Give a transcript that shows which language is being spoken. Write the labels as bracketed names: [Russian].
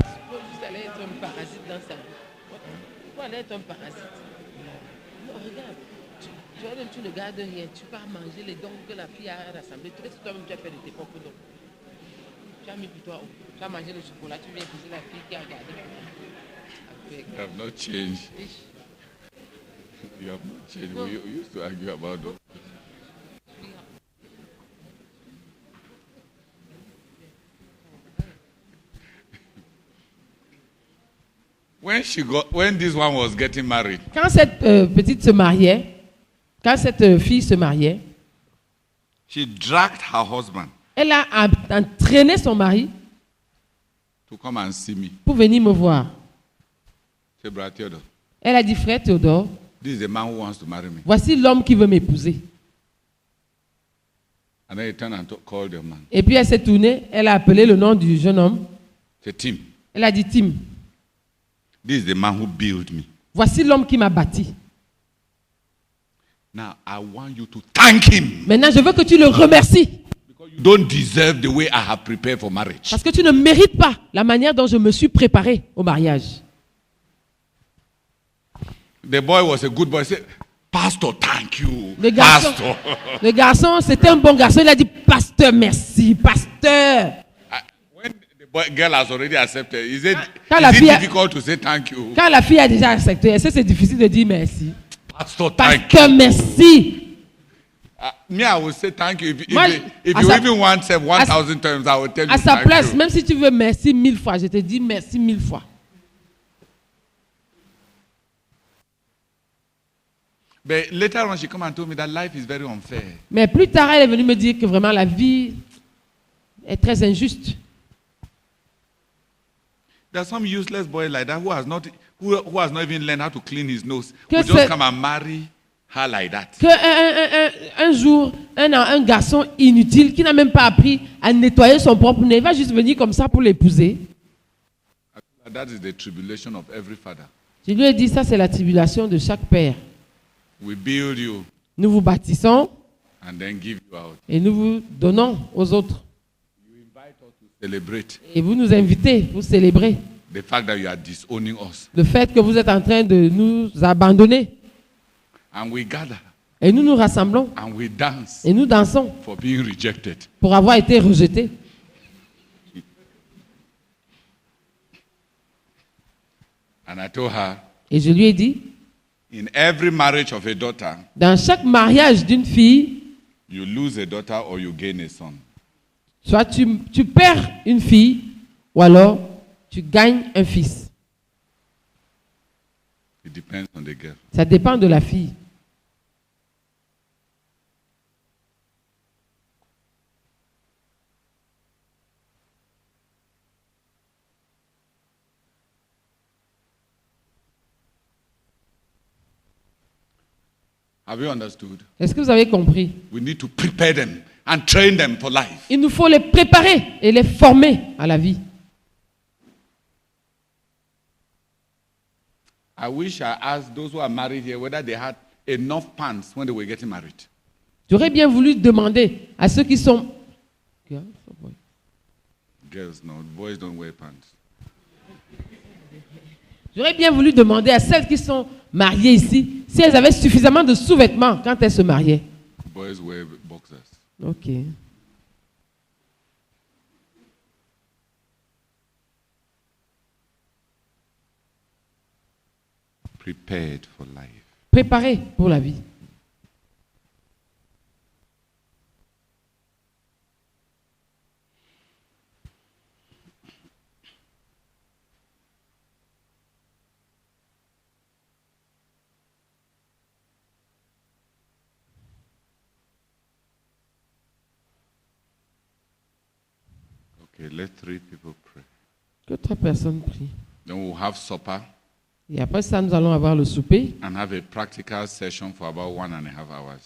[French] Vous allez être un parasite dans sa vie. Vous allez être un parasite. Non, regarde. Tu ne gardes rien. Tu pars manger les dons que la fille a rassemblés. Tu sais, toi-même, tu as fait de tes propres dons. Tu as mis pour toi. Tu as mangé le chocolat. Tu viens épouser la fille qui a gardé. [English] You have not changed. You have not changed. We used to argue about that. When this one was getting married, [French] Quand cette petite se mariait, quand cette fille se mariait, [English] she dragged her husband [French] elle a entraîné son mari [English] to come and see me. [French] pour venir me voir. [English] Say, Brother Theodore, [French] Elle a dit, frère Théodore, [English] this is the man who wants to marry me. [French] voici l'homme qui veut m'épouser. [English] And then he turned and called the man. [French] Et puis elle s'est tournée, elle a appelé le nom du jeune homme. [English] Say, Tim, [French] Elle a dit, Tim, [English] this is the man who built me. [French] voici l'homme qui m'a bâti. [English] Now I want you to thank him. [French] Maintenant, je veux que tu le remercies. [English] Because you don't deserve the way I have prepared for marriage. [French] Parce que tu ne mérites pas la manière dont je me suis préparé au mariage. [English] The boy was a good boy. He said, Pastor, thank you. [French] Le [English] Pastor. [French] garçon, c'était un bon garçon. Il a dit, pasteur, merci, pasteur. [English] When the girl has already accepted, is it difficult to say thank you? [French] Quand la fille a déjà accepté, est-ce que c'est difficile de dire merci? [English] Pastor, thank [French] Pasteur, [English] you. [French] merci. [English] Me, I will say thank you. If [French] Moi, [English] you even want to say 1,000 times, I will tell you [French] À sa [English] thank [French] place, [English] you. [French] même si tu veux merci 1000 fois, je te dis merci 1000 fois. [English] But later on, she came and told me that life is very unfair. [French] Mais plus tard, elle est venue me dire que vraiment la vie est très injuste. [English] There are some useless boys like that who has not even learned how to clean his nose. [French] Que [English] Who just [French] c'est- [English] come and marry her like that. [French] Que un jour, un garçon inutile qui n'a même pas appris à nettoyer son propre nez va juste venir comme ça pour l'épouser. [English] That is the tribulation of every father. [French] Je lui ai dit, ça c'est la tribulation de chaque père. [English] We build you [French] Nous vous bâtissons [English] and then give you out. [French] et nous vous donnons aux autres. [English] Celebrate [French] Et vous nous invitez pour célébrer [English] the fact that you are disowning us. [French] le fait que vous êtes en train de nous abandonner. [English] And we gather [French] Et nous nous rassemblons [English] and we dance [French] et nous dansons [English] for being rejected. [French] pour avoir été rejetés. [English] And I told her, [French] Et je lui ai dit, [English] in every marriage of a daughter, [French] dans chaque mariage d'une fille, [English] you lose a daughter or you gain a son. [French] soit tu perds une fille ou alors tu gagnes un fils. [English] It depends on the girl. [French] Ça dépend de la fille. [English] Have you understood? [French] Est-ce que vous avez compris? [English] We need to prepare them and train them for life. [French] Il nous faut les préparer et les former à la vie. [English] I wish I asked those who are married here whether they had enough pants when they were getting married. [French] J'aurais bien voulu demander à ceux qui sont... [English] Girls, no, boys don't wear pants. [French] J'aurais bien voulu demander à celles qui sont mariées ici si elles avaient suffisamment de sous-vêtements quand elles se mariaient. [English] Boys wear boxers. Ok. Prepared for life. [French] Préparées pour la vie. [English] Okay, let 3 people pray. [French] Que 3 personnes prient. [English] Then we'll have supper [French] Et après ça, nous allons avoir le souper [English] and have a practical session for about 1.5 hours